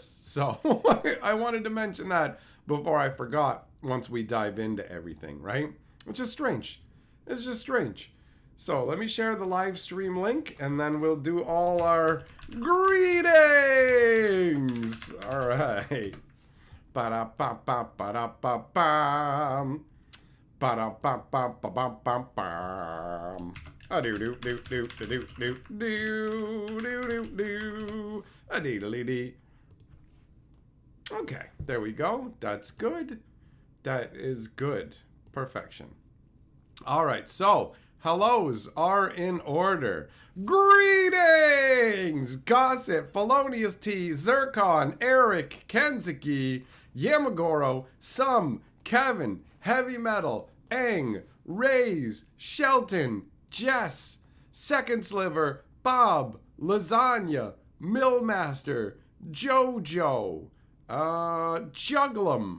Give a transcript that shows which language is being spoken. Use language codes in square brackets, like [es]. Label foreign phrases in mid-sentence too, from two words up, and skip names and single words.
[en] So I wanted to mention that before I forgot once we dive into everything, right? It's just strange. So let me share the live stream link, and then we'll do all our greetings. All right. Ba-da-ba-ba-ba-da-ba-bam. Ba-da-ba-ba-ba-bam-bam. A-doo-doo-doo-doo-doo-doo-doo-doo-doo. A-dee-dee-dee. Okay, there we go. That's good. That is good. Perfection. All right, so hellos are in order. Greetings! Gossip, Felonious T, Zircon, Eric, Kenzuki, Yamagoro, Sum, Kevin, Heavy Metal, Eng, Rays, Shelton, Jess, Second Sliver, Bob, Lasagna, Millmaster, Jojo, Jugglum.